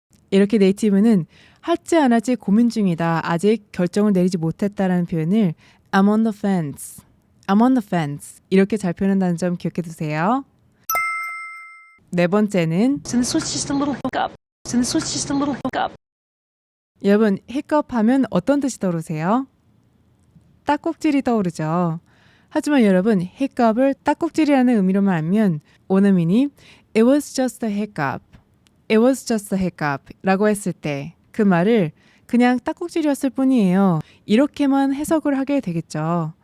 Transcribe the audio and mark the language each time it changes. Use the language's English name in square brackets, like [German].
[Korean] 이렇게 네이티브는 할지 안 할지 고민 중이다, 아직 결정을 내리지 못했다라는 표현을 [English] I'm on the fence, [Korean] I'm on the fence 이렇게 잘 표현한다는 점 기억해 두세요. 네 번째는 [English] So this was just a little hiccup. So this was just a little hiccup. [Korean] 여러분, 히컵 하면 어떤 뜻이 떠오르세요? 딱꼭질이 떠오르죠. 하지만 여러분, 히컵을 딱꼭질이라는 의미로만 알면 원어민이 [English] It was just a hiccup, [Korean] It was just a hiccup 라고 했을 때 그 말을 그냥 딱꼭질이었을 뿐이에요, 이렇게만 해석을 하게 되겠죠.